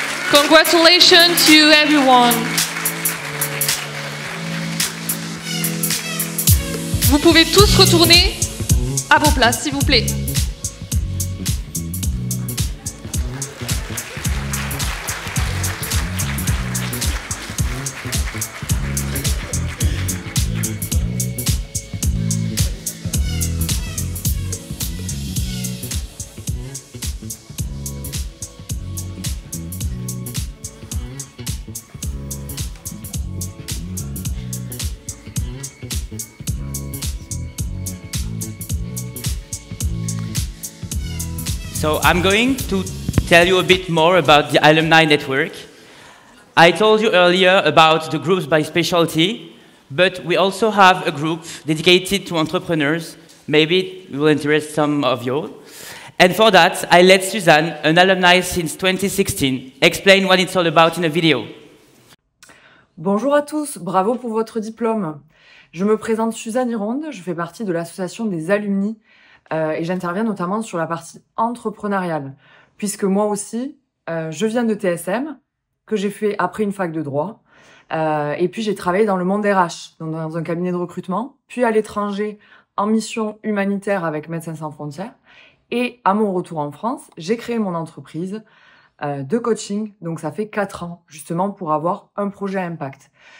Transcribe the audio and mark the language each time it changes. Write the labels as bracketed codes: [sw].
[en] Congratulations to everyone. [fr] Vous pouvez tous retourner à vos places, s'il vous plaît. [en] So I'm going to tell you a bit more about the alumni network. I told you earlier about the groups by specialty, but we also have a group dedicated to entrepreneurs. Maybe it will interest some of you. And for that, I let Suzanne, an alumni since 2016, explain what it's all about in a video. [fr] Bonjour à tous, bravo pour votre diplôme. Je me présente Suzanne Ironde, je fais partie de l'association des alumni et j'interviens notamment sur la partie entrepreneuriale, puisque moi aussi, je viens de TSM, que j'ai fait après une fac de droit, et puis j'ai travaillé dans le monde RH, dans un cabinet de recrutement, puis à l'étranger en mission humanitaire avec Médecins sans frontières, et à mon retour en France, j'ai créé mon entreprise de coaching, donc ça fait 4 ans, justement pour avoir un projet à impact.